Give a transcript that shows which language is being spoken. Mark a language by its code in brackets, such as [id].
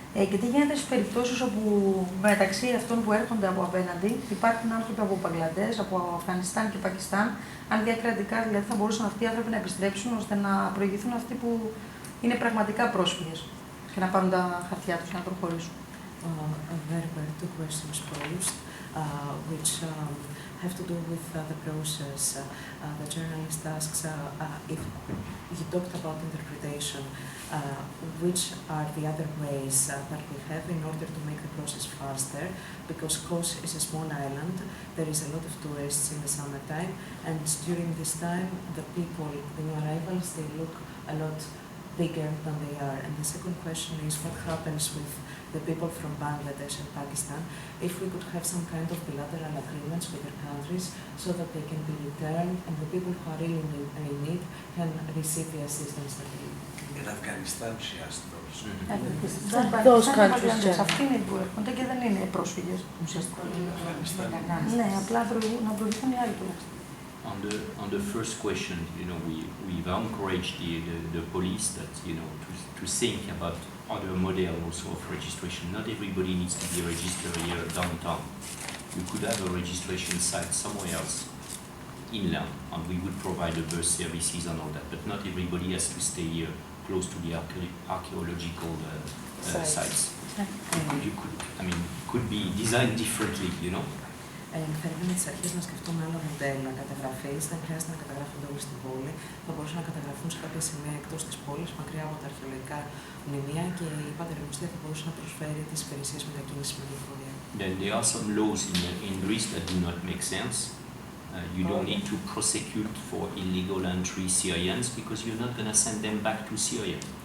[el] Και τι γίνεται στις περιπτώσεις όπου μεταξύ αυτών που έρχονται από απέναντι υπάρχουν άνθρωποι από Μπαγκλαντές, από Αφγανιστάν και Πακιστάν, αν διακρατικά δηλαδή θα μπορούσαν αυτοί οι άνθρωποι να επιστρέψουν ώστε να προηγηθούν αυτοί που είναι πραγματικά πρόσφυγες και να πάρουν τα χαρτιά τους και να προχωρήσουν. [en] There were two questions posed, which have to do with the process. The journalist asks if you talked about interpretation, which are the other ways that we have in order to make the process faster, because Kos is a small island, there is a lot of tourists in the summertime, and during this time the people, the new arrivals, they look a lot bigger than they are. And the second question is what happens with the people from Bangladesh and Pakistan if we could have some kind of bilateral agreements with their countries so that they can be returned and the people who are really in need can receive the assistance that they need. In Afghanistan, she asked those. Those countries, [el] αυτοί είναι που έρχονται και δεν είναι πρόσφυγες ουσιαστικά. Ναι, απλά να προηγηθούν οι άλλοι τουλάχιστον. [en] On the first question, we've encouraged the police that, to think about other model also of registration. Not everybody needs to be registered here downtown. You could have a registration site somewhere else, inland, and we would provide the bus services and all that, but not everybody has to stay here close to the archaeological sites. You could be designed differently, [el] Θέλουμε τις αρχές να σκεφτούμε άλλο μοντέλο καταγραφής. Δεν χρειάζεται να καταγράφονται όλοι στην πόλη. Θα μπορούσαν να καταγραφούν σε κάποια σημεία εκτός της πόλης, μακριά από τα αρχαιολογικά μνημεία και η Πατερμοστία θα μπορούσε να προσφέρει τις υπηρεσίες μετακίνησης με λεωφορεία. [en] Then there are some laws in Greece that do not make sense. You don't need to prosecute for illegal entry Syrians because you're not going to send them back to Syria.